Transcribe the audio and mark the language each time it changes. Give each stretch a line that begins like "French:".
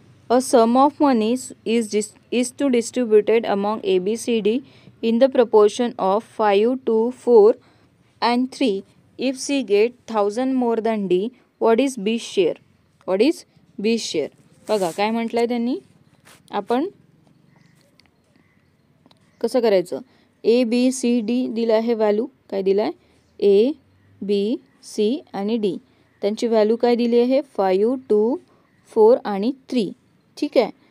English: A sum of money is to distributed among ABCD in the proportion of 5 to 4 and 3. If C get 1000 more than D, what is B's share? What is B's share?
Marathi: बघा काय म्हटलंय त्यांनी. आपण कसं करायचं? A B C D दिला आहे value. काय दिलाय? A B सी आणि डी. त्यांची व्हॅल्यू काय दिली आहे 5, 2, 4 आणि 3. ठीक आहे.